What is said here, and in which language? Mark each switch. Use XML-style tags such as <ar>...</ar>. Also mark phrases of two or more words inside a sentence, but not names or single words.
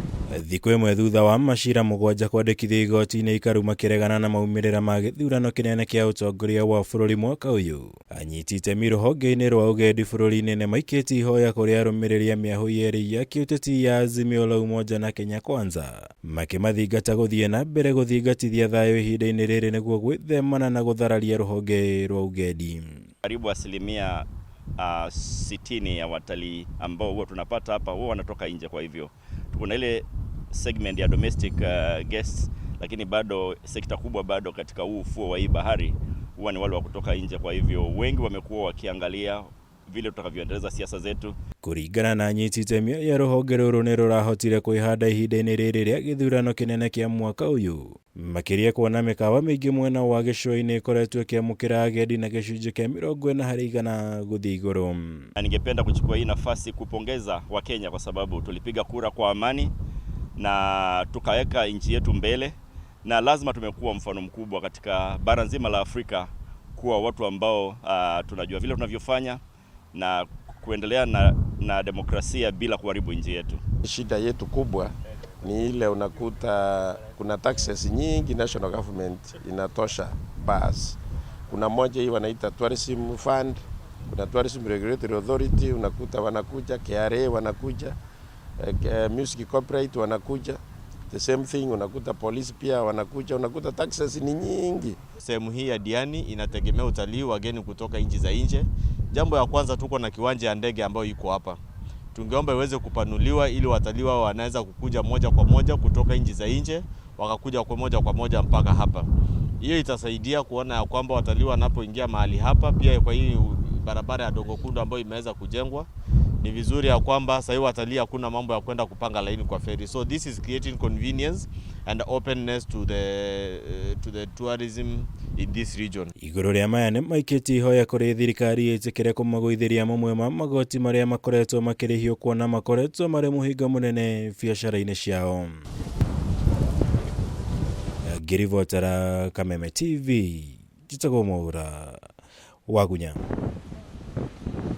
<ki>Thikũ ĩmwe thutha wa ciira mũgwanja kwandĩkithio igoti-ini ikaru kuregana na maumirira ma githurano kinene kia atongoria wa bururi mwaka uyu. Anyiti itemi ruhonge-ini rwa ugendi bururi-ini nĩ maikĩtie ihoya kũrĩ arũmĩrĩri a mĩahũ yerĩ ya kĩũteti ya Azimio la Umoja na Kenya Kwanza, makĩmathingata gũthiĩ na mbere guthingatithia thayu ihinda-ini rĩrĩ nĩguo gwĩthemana na guthararia ruhonge rwa ugendi.</ki> <sw>Karibu 60% ya watalii ambao huwa tunapata hapa huwa wanatoka nje. Kwa hivyo kuna ile segment ya</sw> <en>domestic guests,</en> <sw>lakini bado sekta kubwa bado katika huu ufuo wa hii bahari huwa ni wale wa kutoka nje. Kwa hivyo wengi wamekuwa wakiangalia vile tutakavyoendeleza siasa zetu. Kuregana na Anyiti itemi ya ruhonge ruru nĩ rũrahotire kwĩhanda ihinda-ini rĩrĩ rĩa githurano kinene kia mwaka uyu, makĩria kuona mĩkawa mĩingĩ mwena wa gĩcũa-inĩ ĩkoretwo ĩkĩamũkĩra agendi na gĩcunjĩ kĩa 40% gũthiĩ igũrũ. Ningependa kuchukua hii nafasi kupongeza Wakenya kwa sababu tulipiga kura kwa amani na tukaweka nchi yetu mbele, na lazima tumekuwa mfano mkubwa katika bara nzima la Afrika kuwa watu ambao tunajua vile tunavyofanya na kuendelea na demokrasia bila kuharibu nchi yetu. Shida yetu kubwa ni ile unakuta kuna taxes nyingi,</sw> <en>national government</en> <sw>inatosha basi. Kuna moja hii wanaita</sw> <en>tourism fund,</en> <sw>kuna</sw> <en>tourism regulatory authority,</en> <sw>unakuta wanakuja KRA, wanakuja</sw> <en>music corporate</en> <sw>wanakuja,</sw> <en>the same thing</en> <sw>unakuta police pia wanakuja, unakuta taxes ni nyingi. Sehemu hii ya Diani inategemea utalii wageni kutoka nchi za nje. Jambo ya kwanza, tuko na kiwanja ya ndege ambayo iko hapa. Tungeomba iweze kupanuliwa ili watalii wao wanaweza kukuja moja kwa moja kutoka nchi za nje wakakuja kwa moja mpaka hapa. Hiyo itasaidia kuona ya kwamba watalii wanapoingia mahali hapa, pia kwa hii barabara ya Dongo Kundu ambayo imeweza kujengwa, ni vizuri ya kwamba sasa hivi watalii hakuna mambo ya kwenda kupanga laini kwa ferry.</sw> <en>So this is creating convenience and openness to the tourism in this region.</en> <ki>Igũrũ rĩa maya nĩ maikĩtie ihoya kũrĩ thirikari ĩtĩkĩre kũmagũithĩria mamwe ma magoti marĩa makoretwo makĩrĩhio kuona makoretwo marĩ mũhinga mũnene biacara-inĩ ciao. Ngĩribotera Kameme TV, njĩtagwo Mwaura Wagunya.</ki>